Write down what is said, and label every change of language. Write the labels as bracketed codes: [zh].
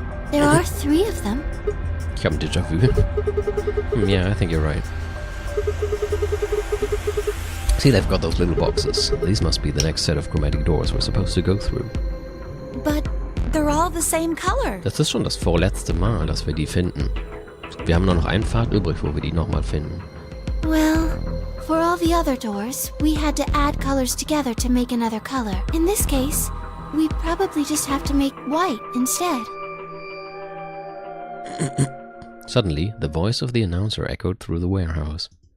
[en] There are 3 of them. [de] Ich hab ein Déjà-vu. [en] Yeah, I think you're right. See, they've got those little boxes. These must be the next set of chromatic doors we're supposed to go through. But they're all the same color. [de] Das ist schon das vorletzte Mal, dass wir die finden. Wir haben nur noch einen Pfad übrig, wo wir die nochmal finden. [en] Well, for all the other doors, we had to add colors together to make another color. In this case, we probably just have to make white instead. Suddenly, the voice of the announcer echoed through the warehouse.